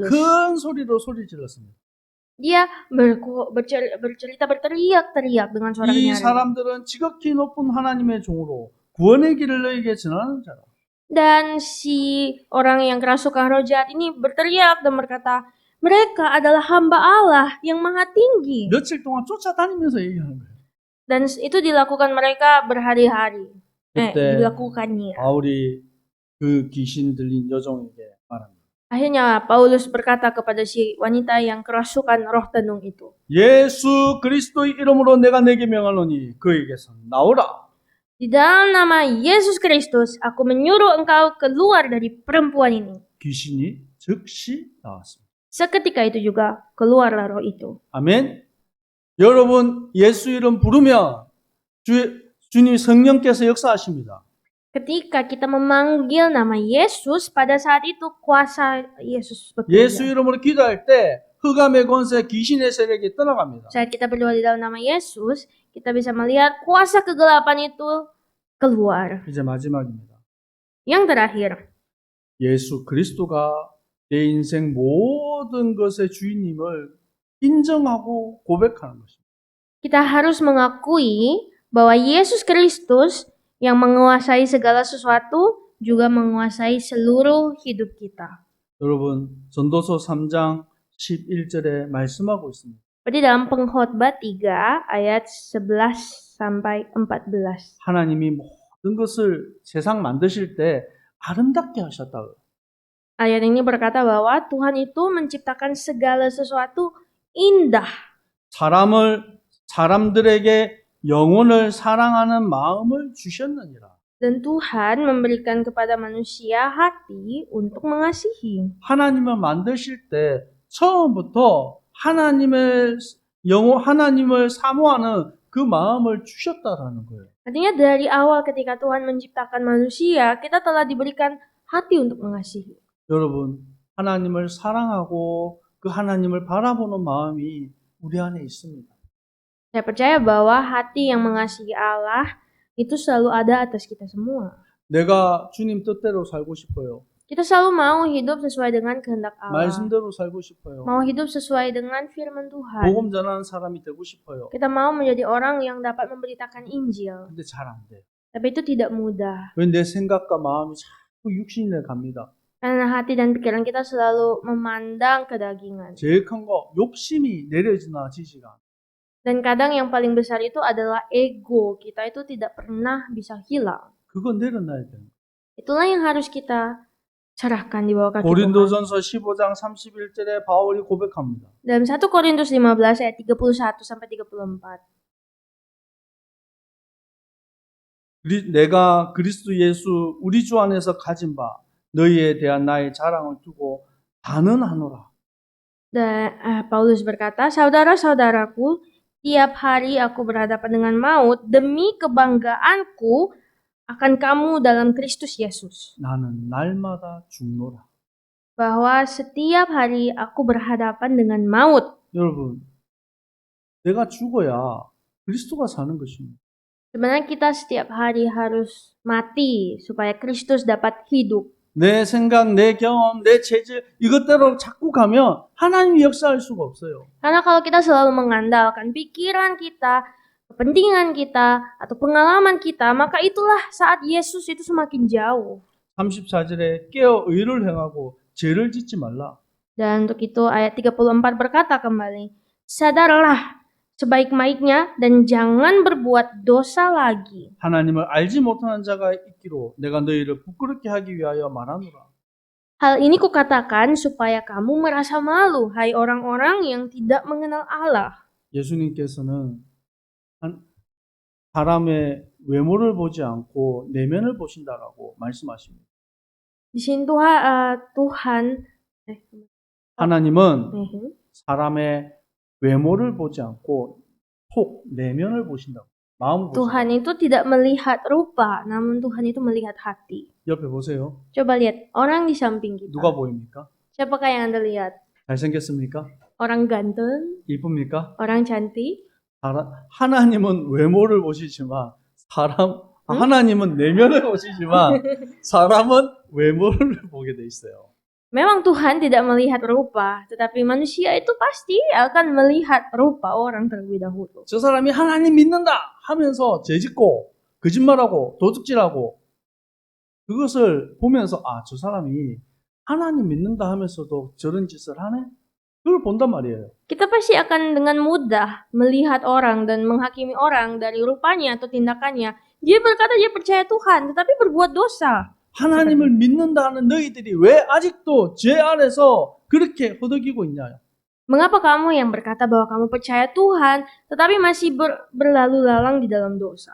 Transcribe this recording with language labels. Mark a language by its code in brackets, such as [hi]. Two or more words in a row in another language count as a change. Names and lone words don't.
[ko] 큰 소리로 소리 질렀습니다. [id] Dia bercerita berteriak-teriak dengan suara [ko] 이 [id] nyaring. [ko] 사람들은 지극히 높은 하나님의 종으로 구원의 길을 너에게 전하는 자라. [id] Dan si orang yang kerasukan roh jahat ini berteriak dan berkata, mereka adalah hamba Allah yang maha tinggi. [ko] 며칠 동안 쫓아다니면서 얘기하는 거예요. [id] Dan itu dilakukan mereka berhari-hari. [ko] 그때 [id] Dilakukannya. [ko] 바울이 그 귀신 들린 여종에게 말합니다. [id] Akhirnya Paulus berkata kepada si wanita yang kerasukan roh tenung itu, [ko] 예수 그리스도의 이름으로 내가 내게 명하노니 그에게서 나오라. [id] di dalam nama Yesus Kristus, aku menyuruh engkau keluar dari perempuan ini. [ko] 귀신이 즉시 나왔습니다. [id] Seketika itu juga keluarlah roh itu. [ko] 아멘. 여러분 예수 이름 부르면 주님 성령께서 역사하십니다. [id] Ketika kita memanggil nama Yesus, pada saat itu kuasa Yesus [ko] 예수 [id] bekerja. [ko] 이름으로 기도할 때 흑암의 권세, 귀신의 세력이 떠나갑니다. [id] Saat kita berdoa di dalam nama Yesus, kita bisa melihat kuasa kegelapan itu keluar. [ko] 이제 마지막입니다. [id] Yang terakhir, [ko] 예수 그리스도가 내 인생 모든 것의 주인님을 인정하고 고백하는 것입니다. [id] kita harus mengakui bahwa Yesus Kristus yang menguasai segala sesuatu juga menguasai seluruh hidup kita. [ko] 여러분, 전도서 3장 11절에 말씀하고 있습니다. [id] Seperti dalam Pengkhotbah 3 ayat 11 sampai 14. [ko] 하나님이 모든 것을 세상 만드실 때 아름답게 하셨다. [id] Ayat ini berkata bahwa Tuhan itu menciptakan segala sesuatu indah. [ko] 사람들에게 영혼을 사랑하는 마음을 주셨느니라. [id] Dan Tuhan memberikan kepada manusia hati untuk mengasihi. [ko] 하나님을 만드실 때 처음부터 하나님을 사모하는 그 마음을 주셨다라는 거예요. [id] Artinya dari awal ketika Tuhan menciptakan manusia, kita telah diberikan hati untuk mengasihi. [ko] 여러분, 하나님을 사랑하고 그 하나님을 바라보는 마음이 우리 안에 있습니다. [id] Saya percaya bahwa hati yang mengasihi Allah itu selalu ada atas kita semua. [ko] 내가 주님 뜻대로 살고 싶어요. [id] Kita selalu mau hidup sesuai dengan kehendak Allah. [ko] 말씀대로 살고 싶어요. [id] Mau hidup sesuai dengan firman Tuhan. [ko] 복음 전하는 사람이 되고 싶어요. [id] Kita mau menjadi orang yang dapat memberitakan Injil. [ko] 근데 잘 안 돼요. [id] Tapi itu tidak mudah. [ko] 왜 내 생각과 마음이 자꾸 육신에 갑니다. [id] Karena hati dan pikiran kita selalu memandang kedagingan. [ko] 제일 큰 거 욕심이 내려지나 지지가. [id] Dan kadang yang paling besar itu adalah ego. Kita itu tidak pernah bisa hilang. [ko] 그거 내려놔야 돼요. [id] Itulah yang harus kita serahkan di bawah kaki Tuhan. [ko] 고린도전서 15장 31절에 바울이 고백합니다. [id] Dalam 1 Korintus 15 ayat 31 sampai 34. [ko] 내가 그리스도 예수 우리 주 안에서 가진 바 너희에 대한 나의 자랑을 두고 단언하노라. [id] Dan Paulus berkata, saudara-saudaraku, tiap hari aku berhadapan dengan maut demi kebanggaanku akan kamu dalam Kristus Yesus. [ko] 나는 날마다 죽노라. [id] Bahwa setiap hari aku berhadapan dengan maut. [ko] 여러분, 내가 죽어야 그리스도가 사는 것입니다. [id] Sebenarnya kita setiap hari harus mati supaya Kristus dapat hidup. [ko] 내 생각, 내 경험, 내 체질 이것대로 자꾸 가면 하나님이 역사할 수가 없어요. [id] Karena kalau kita selalu mengandalkan pikiran kita, kepentingan kita, atau pengalaman kita, maka itulah saat Yesus itu semakin jauh. [ko] 34절에 깨어 의를 행하고 죄를 짓지 말라. [id] Dan untuk itu ayat 34 berkata kembali, sadarlah sebaik-baiknya dan jangan berbuat dosa lagi. [ko] 하나님을 알지 못하는 자가 있기로 내가 너희를 부끄럽게 하기 위하여 말하노라. [id] Hal ini kukatakan supaya kamu merasa malu, hai orang-orang yang tidak mengenal Allah. [ko] 예수님께서는 사람의 외모를 보지 않고 내면을 보신다라고 말씀하십니다. [id] Di sini Tuhan [ko] 하나님은 사람의 외모를 보지 않고 속 내면을 보신다고. 마음을 보신다고. [id] Tuhan itu tidak melihat rupa, namun Tuhan itu melihat hati. [ko] 옆에 보세요. [id] Coba lihat orang di samping kita. [ko] 누가 보입니까? [id] Siapakah yang Anda lihat? [ko] 잘생겼습니까? [id] Orang ganteng, [ko] 이쁩니까? [id] orang cantik. [ko] 하나님은 외모를 보시지만 하나님은 내면을 보시지만 사람은 외모를 보게 돼 있어요. [id] Memang Tuhan tidak melihat rupa, tetapi manusia itu pasti akan melihat rupa orang terlebih dahulu. [ko] 저 사람이 하나님 믿는다 하면서 죄짓고 거짓말하고 도둑질하고 그것을 보면서 저 사람이 하나님 믿는다 하면서도 저런 짓을 하네? 그걸 본단 말이에요. [id] Kita pasti akan dengan mudah melihat orang dan menghakimi orang dari rupanya atau tindakannya. Dia berkata dia percaya Tuhan, tetapi berbuat dosa. [ko] 하나님을 믿는다는 너희들이 왜 아직도 죄 안에서 그렇게 허덕이고 있냐? [id] Mengapa kamu yang berkata bahwa kamu percaya Tuhan, tetapi masih berlalu lalang di dalam dosa?